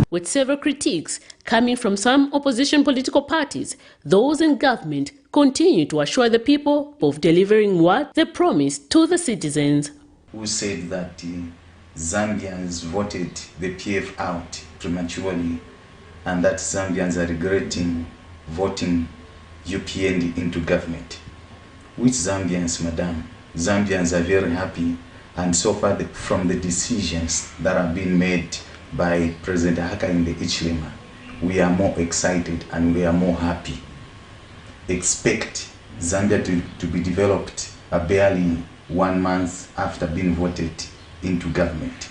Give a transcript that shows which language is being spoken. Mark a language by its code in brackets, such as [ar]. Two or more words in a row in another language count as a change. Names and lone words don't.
[en] With several critiques coming from some opposition political parties, those in government continue to assure the people of delivering what they promised to the citizens. Who said that Zambians voted the PF out prematurely and that Zambians are regretting voting UPND into government. Which Zambians, madam? Zambians are very happy, and so far from the decisions that have been made by President Hakainde Hichilema, we are more excited and we are more happy. Expect Zambia to be developed barely 1 month after being voted into government.